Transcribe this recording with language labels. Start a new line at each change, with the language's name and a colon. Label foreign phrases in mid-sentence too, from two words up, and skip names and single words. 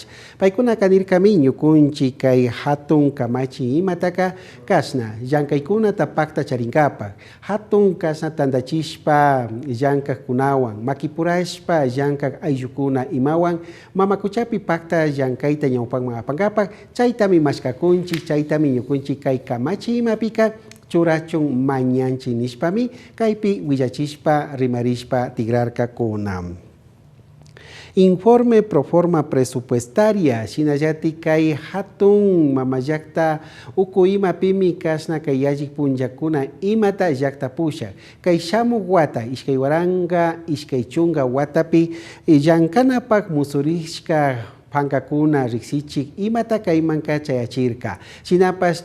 Quechua: Paykuna kanirkami ñukunchi kay hatun kamachi imataka kasna llankaykuna tapakta charinkapa hatun kasna tandachishpa llanka kunawan makipurashpa llankak ayllukuna imawan mamakuchapi pakta llankayta ñawpanman apankapak chaytami mashkakunchi chaytami ñukunchi kay kamachi imapika churachun mañanchi nishpami kaypi willachishpa rimarishpa tigrarka kunam.
Spanish: Informe pro forma presupuestaria
Quechua: Shinayati kay hatun mamayakta ukuyimapimi kasna kay yallik punllakuna imata llakta pusha kay shamuq wata iskay waranga iskay chunga watapi llankanapak musurishka pankakuna riksichik imata kaymanka chayachirka shinapas